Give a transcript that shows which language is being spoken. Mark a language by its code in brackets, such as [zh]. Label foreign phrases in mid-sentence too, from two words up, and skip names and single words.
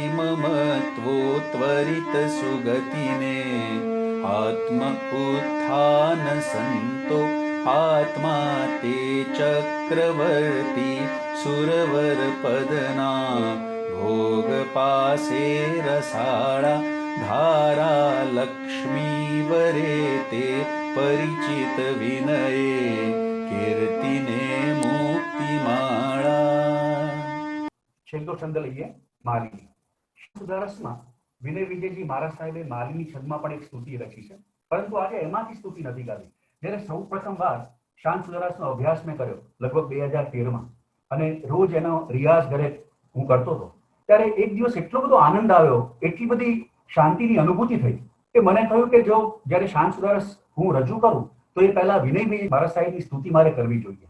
[gu] મમત્વો ત્વરિત સુગતિને આત્મ ઉત્થાન સંતો આત્મા તે ચક્રવર્તી સુરવર પદના ભોગ પાસે રસાળા ધારા લક્ષ્મી વરે તે પરિચિત વિનયે કીર્તિને મુક્તિ માળા. છેલ્લો છંદ લઈએ, માલિની. સુધારસમાં વિનય વિજયજી મહારાજ સાહેબે માલિની છંદમાં પણ એક સ્તુતિ રચી છે, પરંતુ આજે એમાંથી સ્તુતિ નથી ગાવી. જ્યારે સૌ પ્રથમ વાર શાંત સુધારસનો અભ્યાસ મેં કર્યો લગભગ 2013માં, અને રોજ એનો રિયાઝ ઘરે હું કરતો હતો, ત્યારે એક દિવસ એટલો બધો આનંદ આવ્યો, એટલી બધી શાંતિની અનુભૂતિ થઈ કે મને થયું કે જો જ્યારે શાંત સુધારસ હું રજૂ કરું તો એ પહેલા વિનય વિજય મહારાજ સાહેબની સ્તુતિ મારે કરવી જોઈએ.